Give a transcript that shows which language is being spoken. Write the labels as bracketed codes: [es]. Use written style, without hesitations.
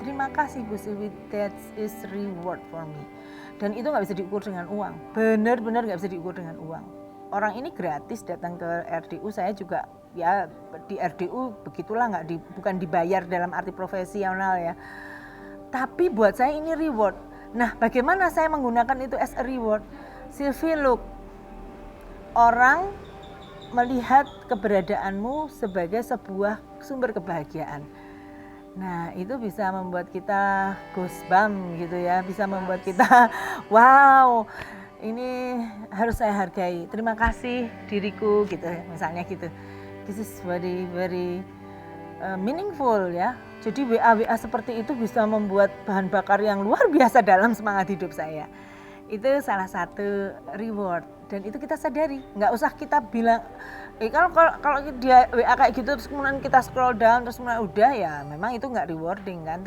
[id] Terima kasih Bu [en] Silvi, that is reward for me. [id] Dan itu gak bisa diukur dengan uang, benar-benar gak bisa diukur dengan uang. Orang ini gratis datang ke RDU, saya juga ya di RDU begitulah, bukan dibayar dalam arti profesional ya. Tapi buat saya ini reward. Nah, bagaimana saya menggunakan itu [en] as a reward? [id] Silvi, [en] look, [id] orang melihat keberadaanmu sebagai sebuah sumber kebahagiaan. Nah, itu bisa membuat kita goosebump gitu ya, bisa membuat kita wow, ini harus saya hargai. Terima kasih diriku gitu, misalnya gitu. [en] This is very very meaningful ya. [id] Jadi WA seperti itu bisa membuat bahan bakar yang luar biasa dalam semangat hidup saya. Itu salah satu reward dan itu kita sadari. Nggak usah kita bilang, kalau dia WA kayak gitu terus kemudian kita scroll down terus kemudian udah ya, memang itu nggak rewarding kan.